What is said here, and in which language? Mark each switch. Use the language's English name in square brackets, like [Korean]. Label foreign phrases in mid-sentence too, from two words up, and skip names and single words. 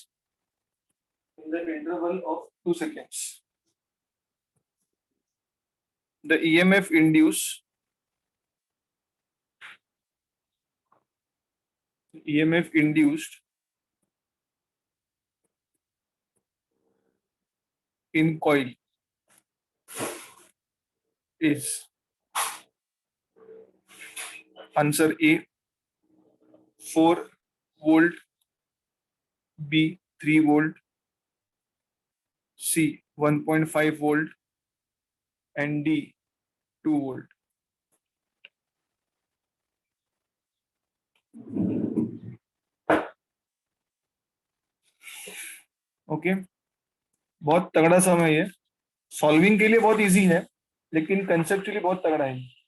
[English] In the interval of 2 seconds, the EMF induced in coil is answer A 4 volt, B 3 volt, C 1.5 volt, and D 2 volt. [Hindi] ओके, बहुत तगड़ा सम है ये, सॉल्विंग के लिए बहुत इजी है लेकिन कंसेप्चुअली बहुत तगड़ा है।